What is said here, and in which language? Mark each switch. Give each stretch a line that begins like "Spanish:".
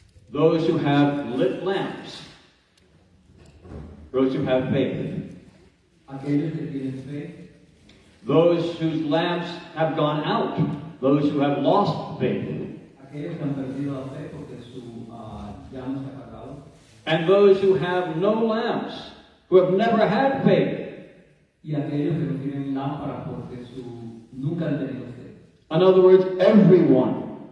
English: those who have lit lamps, those who have faith,
Spanish: aquellos que tienen fe,
English: those whose lamps have gone out, those who have lost faith,
Spanish: aquellos que han perdido la fe porque su llama se ha apagado,
English: and those who have no lamps, who have never had faith.
Spanish: y aquellos que no tienen lámparas porque nunca han tenido fe.
English: In other words, everyone.